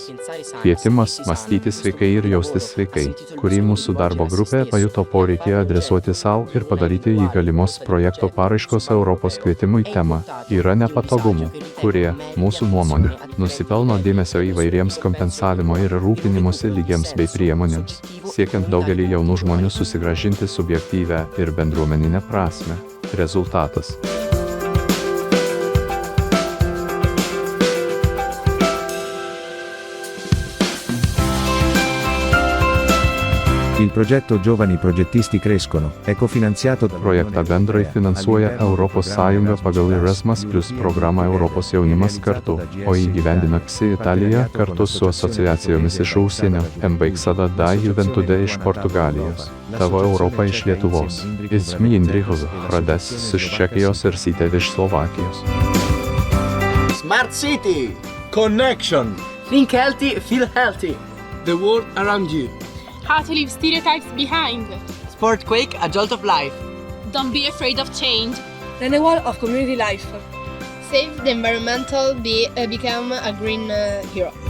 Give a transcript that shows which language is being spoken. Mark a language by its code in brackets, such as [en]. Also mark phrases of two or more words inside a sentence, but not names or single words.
[lt] Kvietimas mąstyti sveikai ir jaustis sveikai, kurį mūsų darbo grupė pajuto poreikį adresuoti savo ir padaryti jį galimos projekto paraiškos Europos kvietimui tema, yra nepatogumų, kurie, mūsų nuomonė, nusipelno dėmesio įvairiems kompensavimo ir rūpinimosi lygiems bei priemonėms, siekiant daugelį jaunų žmonių susigrąžinti subjektyvę ir bendruomeninę prasmę. Rezultatas. [it] Il progetto Giovani progettisti crescono è cofinanziato [lt] Projektą bendrai finansuoja Europos Sąjunga pagal Erasmus Plus programą Europos jaunimas kartu, o įgyvendina KSI Italija kartu su asociacijomis iš užsienio, Embaixada da Juventude iš Portugalijos, Tavo Europa iš Lietuvos, Izmi Indrihos Hrades iš Čekijos ir Sitev iš Slovakijos. [en] Smart City! Connection! Think healthy, feel healthy! The world around you! How to leave stereotypes behind. Sportquake, a jolt of life! Don't be afraid of change. Renewal of community life. Save the environmental, become a green hero.